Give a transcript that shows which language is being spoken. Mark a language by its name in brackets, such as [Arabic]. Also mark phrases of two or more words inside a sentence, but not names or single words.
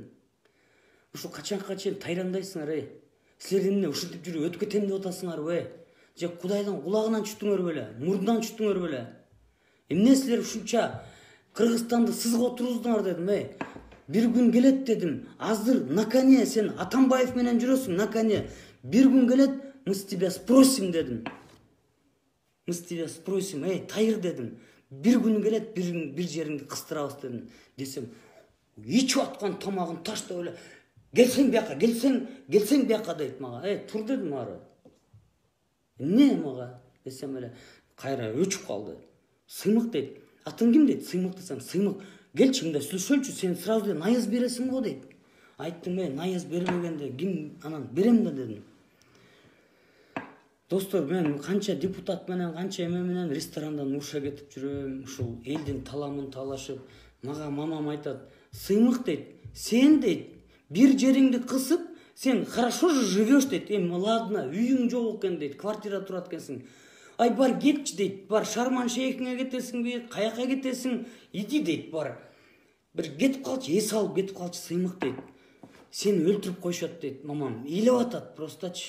[Kyrgyz] Ушу качанга чейин тайрандайсыңар, Силер эмне ушинтип жүрүп өтүп кетем деп атасыңарбы? Же Кудайдын кулагынан түштүңөр беле, мурдунан түштүңөр беле? Эмне силер ушунча Кыргызстанды сызга отуруздуңар дедим, Бир күн келет дедим. Азыр [Russian] на коне [Kyrgyz] сен Атамбаев менен жүрөсүң, [Russian] на коне. [Kyrgyz] Бир күн келет, [Russian] мы с тебя спросим дедим. Мы с тебя спросим, [Kyrgyz] тайыр дедим. Бир күн келет, бир жериңди кыстырабыз дедим. Десем, ичип аткан тамагын таштап эле, келсең бияка, келсең бияка дейт мага. Тур дедим ары. Эмне мага? Десем эле, кайра өчүп калды. Сыймык дейт. Атың ким дейт? Сыймык десем, сыймык. Келчи мында сүйлөшөлчү, сен сразу эле наяз бересиң го дейт. Айттым, наяз бербегенде ким анан берем да дедим. Достор, мен канча депутат менен, канча эме менен ресторандан уша кетип жүрөм, ушул элдин таламын талашып, мага мамам айтат, сыймык дейт, сен дейт, бир жериңди кысып, сен [Russian] хорошо же живешь [Kyrgyz] дейт, ладно, үйүң жок экен дейт, квартира турат экенсиң. Бар кетчи дейт, бар Шарман шейхиңе кетесиңби, каяка кетесиң, иди дейт, бар. Бир кетип калчы, эс алып кетип калчы, сыймык дейт. Сени өлтүрүп коюшат дейт, мамам. Ыйлап атат простачы.